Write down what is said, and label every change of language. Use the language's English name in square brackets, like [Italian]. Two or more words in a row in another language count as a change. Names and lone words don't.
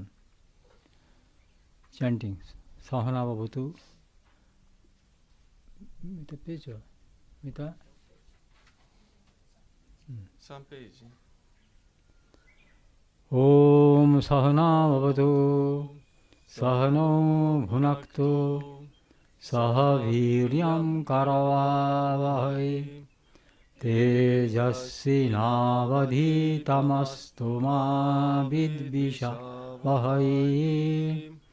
[English] Chanting. [Sanskrit] सह नाववतु. Mita page? Mita? [Japanese] 3ページ。 [Sanskrit] ओम् सह नाववतु. सह नौ भुनक्तु. सह वीर्यं करवावहै. तेजस्वि नावधीतमस्तु मा विद्विषावहै.